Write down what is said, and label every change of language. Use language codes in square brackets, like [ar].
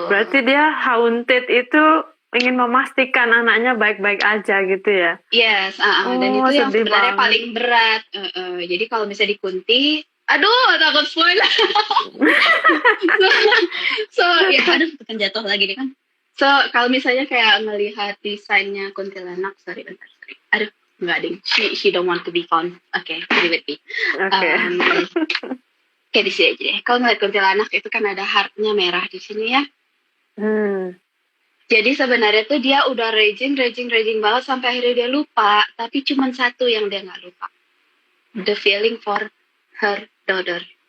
[id] Berarti dia haunted itu ingin memastikan anaknya baik-baik aja gitu ya? Yes, dan itu yang sebenarnya paling berat. Jadi kalau misalnya di Kunti, aduh takut spoiler. so ya aduh tekan jatuh lagi nih kan. So kalau misalnya kayak ngelihat desainnya kuntilanak, sorry. Aduh nggak ding, [en] she don't want to be found. Oke, leave it be. [id] Kayak di sini aja deh. Kalau ngeliat kuntilanak itu kan ada heartnya merah di sini ya. Jadi sebenarnya tuh dia udah raging banget sampai akhirnya dia lupa. Tapi cuma satu yang dia nggak lupa. [en] The feeling for her daughter.